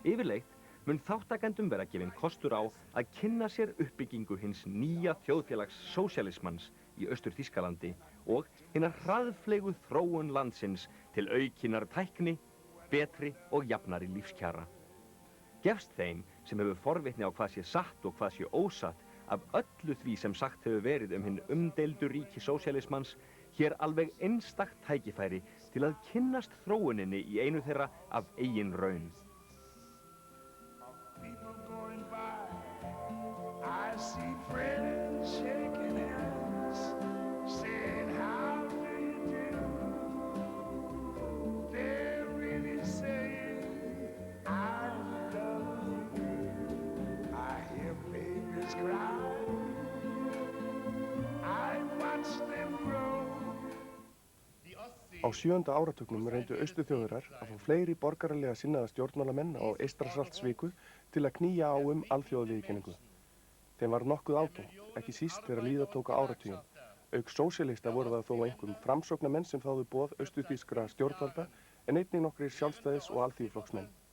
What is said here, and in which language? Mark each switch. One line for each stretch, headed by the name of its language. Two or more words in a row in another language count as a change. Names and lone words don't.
Icelandic: Yfirleitt mun þáttakendum vera gefinn kostur á að kynna sér uppbyggingu hins nýja þjóðfélags sósíalismans í Austur-Þýskalandi og hinnar hraðfleygu þróun landsins til aukinnar tækni, betri og jafnari lífskjara. Gefst þeim sem hefur forvitni á hvað sé satt og hvað sé ósatt af öllu því sem sagt hefur verið hinn umdeildu ríki sósíalismans hér alveg einstakt tækifæri til að kynnast þróuninni í einu þeirra af eigin raun.
English: I see friends shaking hands, saying how do you do? They're really saying I love you. I hear babies cry, I watch them grow.
Icelandic: Á 7. áratugnum reyndu Austurþjóðverjar að fá fleiri borgaralega sinnaða stjórnmálamenn á Eystrasaltsviku til að knýja á alþjóðaviðurkenningu. Þeim var nokkuð ágengt, ekki síst þegar líða tók á áratuginn. Auk sósíalista voru það þó einhverjum framsóknarmenn sem þáðu boð austurþýskra stjórnvalda en einnig nokkrir sjálfstæðis- og alþýðuflokksmenn.